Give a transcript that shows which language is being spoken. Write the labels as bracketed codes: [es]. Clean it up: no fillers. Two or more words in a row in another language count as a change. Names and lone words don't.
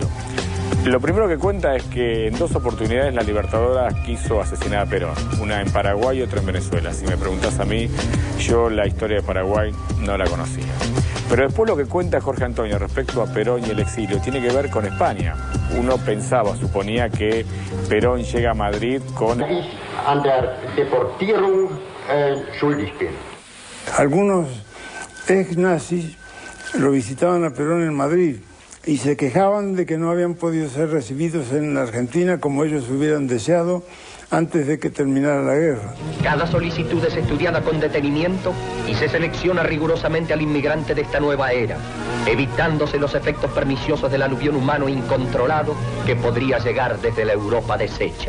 [es] Lo primero que cuenta es que en 2 oportunidades la Libertadora quiso asesinar a Perón, una en Paraguay y otra en Venezuela. Si me preguntas a mí, yo la historia de Paraguay no la conocía. Pero después lo que cuenta Jorge Antonio respecto a Perón y el exilio tiene que ver con España. uno pensaba, suponía que Perón llega a Madrid con... [de] An der Deportierung schuldig bin. [es] Algunos ex-nazis lo visitaban a Perón en Madrid y se quejaban de que no habían podido ser recibidos en la Argentina como ellos hubieran deseado antes de que terminara la guerra. Cada solicitud es estudiada con detenimiento y se selecciona rigurosamente al inmigrante de esta nueva era, evitándose los efectos perniciosos del aluvión humano incontrolado que podría llegar desde la Europa deshecha.